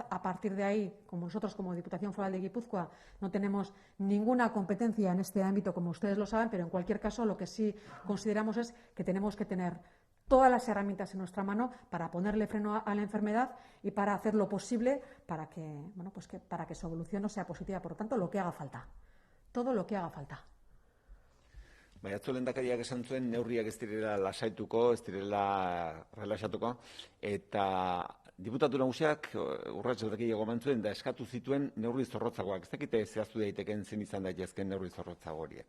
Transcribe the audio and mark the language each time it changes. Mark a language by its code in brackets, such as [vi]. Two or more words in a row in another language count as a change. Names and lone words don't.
[es] A partir de ahí, como nosotros como Diputación Foral de Guipúzcoa no tenemos ninguna competencia en este ámbito, como ustedes lo saben, pero en cualquier caso lo que sí consideramos es que tenemos que tener todas las herramientas en nuestra mano para ponerle freno a la enfermedad y para hacer lo posible para que, para que su evolución no sea positiva. Por lo tanto, lo que haga falta, todo lo que haga falta. [eu] Bai, atzo lehendakariak esan zuen neurriak ez direla lasaituko, ez direla relaxatuko, eta diputatu nagusiak urrats gehiago eman zuen da eskatu zituen neurri zorrotzagoak. Ez dakite zehaztu daiteken zein izan daitezken neurri zorrotzago horiek.